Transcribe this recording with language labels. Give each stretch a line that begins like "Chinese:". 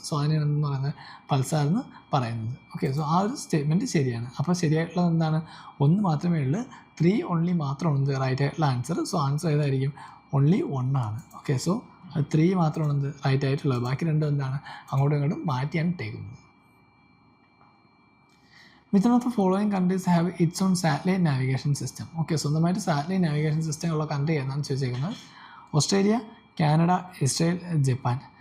Malayalam: So അതിനാണ് എന്ന് പറയുന്നത് പൾസാർ എന്ന് പറയുന്നത്. ഓക്കെ, സോ ആ ഒരു സ്റ്റേറ്റ്മെൻറ്റ് ശരിയാണ്. അപ്പോൾ ശരിയായിട്ടുള്ളത് എന്താണ്? ഒന്ന് മാത്രമേ ഉള്ളൂ. 3 ഓൺലി മാത്രമാണ് റൈറ്റ് ആയിട്ടുള്ള ആൻസർ. സോ ആൻസർ ഏതായിരിക്കും? ഓൺലി 1 ആണ്. ഓക്കെ, സോ 3 മാത്രമാണ് റൈറ്റ് ആയിട്ടുള്ളത്. ബാക്കി രണ്ടും എന്താണ്? അങ്ങോട്ടും ഇങ്ങോട്ടും മാറ്റിയാണ് ഇട്ടേക്കുന്നത്.
English: Which one of the following countries have its own satellite navigation system?
Malayalam: Okay, സ്വന്തമായിട്ട് സാറ്റലൈറ്റ് നാവിഗേഷൻ സിസ്റ്റം ഉള്ള കൺട്രി ഏതാണെന്ന് ചോദിച്ചേക്കുന്നത് ഓസ്ട്രേലിയ, കാനഡ, ഇസ്രയേൽ, ജപ്പാൻ.